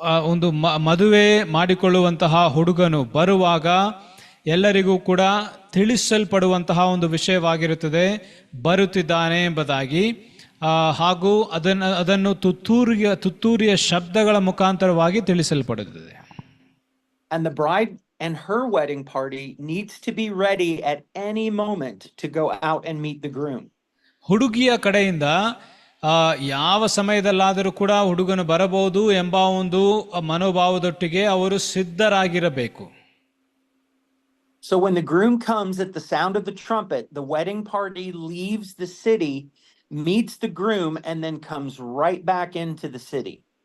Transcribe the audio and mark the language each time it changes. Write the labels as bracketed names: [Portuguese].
[Kannada] ಒಂದು ಮದುವೆ ಮಾಡಿಕೊಳ್ಳುವಂತಹ ಹುಡುಗನು ಬರುವಾಗ ಎಲ್ಲರಿಗೂ ಕೂಡ ತಿಳಿಸಲ್ಪಡುವಂತಹ ಒಂದು ವಿಷಯವಾಗಿರುತ್ತದೆ, ಬರುತ್ತಿದ್ದಾನೆ ಎಂಬುದಾಗಿ. ಹಾಗೂ ಅದನ್ನು ತುತ್ತೂರಿಯ ಶಬ್ದಗಳ ಮುಖಾಂತರವಾಗಿ ತಿಳಿಸಲ್ಪಡುತ್ತದೆ. [English] And the bride and her wedding party needs to be ready at any moment to go out and meet the groom. [Kannada] ಹುಡುಗಿಯ ಕಡೆಯಿಂದ ಯಾವ ಸಮಯದಲ್ಲಾದರೂ ಕೂಡ ಹುಡುಗನು ಬರಬಹುದು ಎಂಬ ಒಂದು ಮನೋಭಾವದೊಟ್ಟಿಗೆ ಅವರು ಸಿದ್ಧರಾಗಿರಬೇಕು. [English] So when the groom comes at the sound of the trumpet, the wedding party leaves the city, meets the groom, and then comes right back into the city.